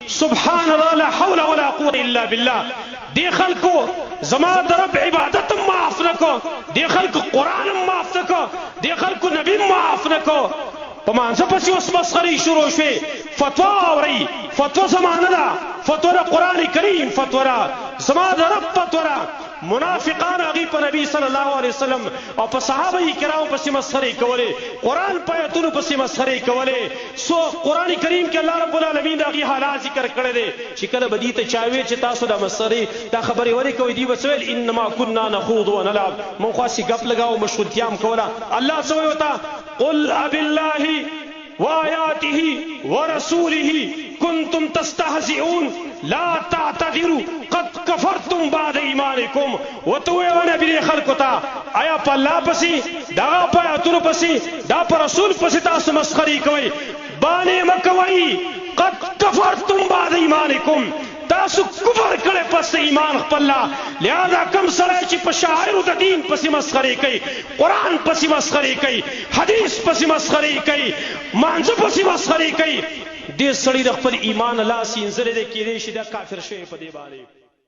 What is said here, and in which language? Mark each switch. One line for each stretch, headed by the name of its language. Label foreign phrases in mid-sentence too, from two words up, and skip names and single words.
Arabic: سبحان الله لا حول ولا قوة الا بالله.
Pashto: دی خلکو زما د رب عبادت معاف نکو، دی خلکو قرآن معاف نکو، دی خلکو نبی معاف نکو. په مانځه پسې اوس مسخرې شروع شوې. فتوا اورئ، فتوا زمانه ده، فتوا د قرآن کریم فتوا ده، زما د رب فتوا ده. منافقان هغې په نبی صلی الله علیه وسلم او په صحابه کرامو پسې مسخرې کولې، قرآن په ایتونو پسې مسخرې کولې. سو قرآن کریم کې الله رب العالمین د هغې حالات ذکر کړی دی چې کله به دې ته چا ویل چې تاسو دا مسخرې دا خبرې ولې کوئ، دوی به څه ویل
Arabic: انما کنا نخوض ونلعب،
Pashto: موږ خو هسې ګپ لګاو مشغولتیا هم کوله. الله څه وایي ورته
Arabic: قل ابالله وآياته ورسوله كنتم تستهزئون لا تعتذروا قد كفرتم بعد ایمانکم.
Pashto: وتوی و نبی خلکو ته آیا په الله پسې دغه په آیاتونو پسې دا په رسول پسې تاسو مسخرې کوئ؟ بانې مه کوئ.
Arabic: قد كفرتم بعد ایمانکم،
Pashto: تاسو کفر کړی پس ایمان خپل. لہذا کم سړی چې په شاعرو د دین پسې مسخرې کوي، قرآن پسې مسخرې کوي، حدیث پسې مسخرې کوي، مانځه پسې مسخرې کوي، دې سړي د خپل ایمان لاس یې انځلی دی، کېدی شي دا کافر شوی په دې باندې.